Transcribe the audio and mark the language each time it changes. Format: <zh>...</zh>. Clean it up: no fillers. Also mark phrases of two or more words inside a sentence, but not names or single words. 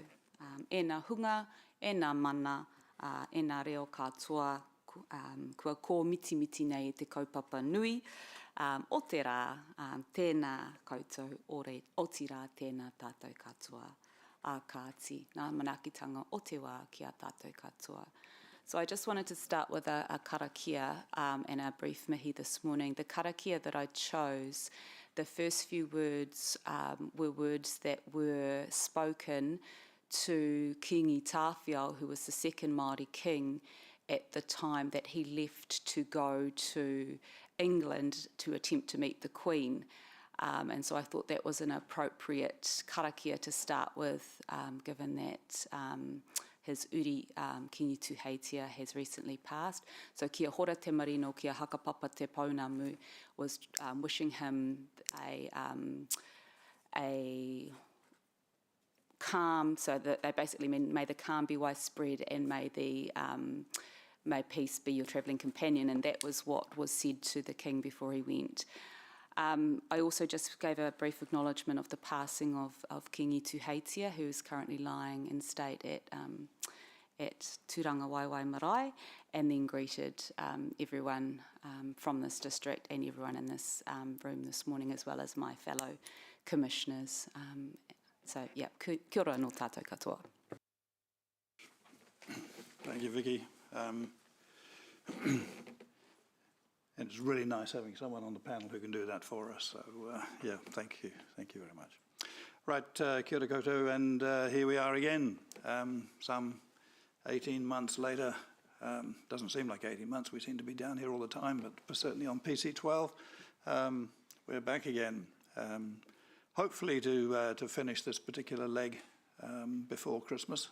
<mi>E nā hunga, e nā mana, e nā reo katoa, kua kō miti nei i te kaupapa nui, O te rā, tēnā koutou, o te rā tēnā tātou katoa a kāti, ngā manaakitanga o te wā ki a tātou katoa.</mi> <en>So I just wanted to start with a karakia and a brief mihi this morning. The karakia that I chose, the first few words were words that were spoken to Kingi Tāwhiao, who was the second Māori king at the time that he left to go to England to attempt to meet the Queen. And so I thought that was an appropriate karakia to start with, given that his uri, Kingi Tuheitia, has recently passed.</en> <mi>So kia hora te marino, kia hakapapa te pounamu,</mi> <en>was wishing him a calm, so that they basically mean may the calm be widespread and may peace be your travelling companion, and that was what was said to the king before he went. I also just gave a brief acknowledgement of the passing of Kingi Tuheitia, who is currently lying in state at Turanga Waiwai Marae, and then greeted everyone from this district and everyone in this room this morning, as well as my fellow commissioners. So, yeah,</en> <mi>kia ora no tātou katoa.</mi> <en>Thank you, Vicky. And it's really nice having someone on the panel who can do that for us. So, yeah, thank you. Thank you very much. Right,</en> <mi>kia ora koutou,</mi> <en>and here we are again, some 18 months later. Doesn't seem like 18 months. We seem to be down here all the time, but certainly on PC12, we're back again. Hopefully to finish this particular leg before Christmas.</en>